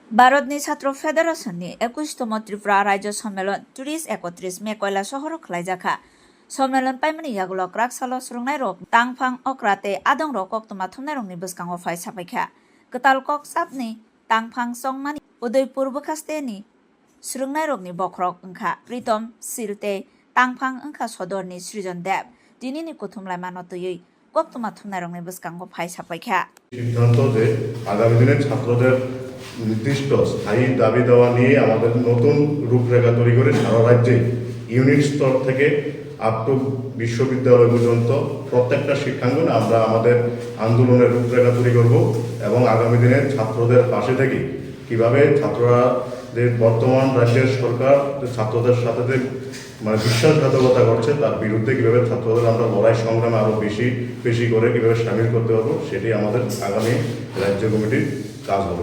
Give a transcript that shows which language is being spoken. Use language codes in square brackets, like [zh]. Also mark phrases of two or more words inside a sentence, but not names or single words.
[trp] भारतनि छात्र फेडारेशननि 21तम त्रिपुरा राज्य सम्मेलन 30-31 मे কৈলাসহর খালাইজাখা सम्मेलन पाइमानि यागुलक रागसालो सुरुंनाय रक तांफां अक्राते आदं रक कक्तमा थुमनाय रंनि बसकांगो फाय सापायखा गताल कक साबनि तांफां संगमानि उदयपुर बखास्तेनि सुरुंनाय रकनि बखरक अंखा प्रीतम सिलते तांफां अंखा सदरनि सृजन देव दिनिनि कुथुमलाय मानतयै कक्तमा थुमनाय रंनि बसकांगो फाय सापायखा [bn] সিদ্ধান্ত যে আগামী দিনে ছাত্রদের নির্দিষ্ট স্থায়ী দাবি দেওয়া নিয়ে আমাদের নতুন রূপরেখা তৈরি করে সারা রাজ্যে ইউনিট স্তর থেকে [en] up to [bn] বিশ্ববিদ্যালয় পর্যন্ত প্রত্যেকটা শিক্ষাঙ্গনে আমরা আমাদের আন্দোলনের রূপরেখা তৈরি করব এবং আগামী দিনে ছাত্রদের পাশে থেকে কিভাবে ছাত্ররা যে বর্তমান রাজ্যের সরকার ছাত্রদের সাথে যে বিশ্বাসঘাতকতা করছে তার বিরুদ্ধে কিভাবে ছাত্রদের আমরা লড়াই সংগ্রামে আরও বেশি করে কিভাবে সামিল করতে পারবো সেটি আমাদের আগামী রাজ্য কমিটির কাজ হবে।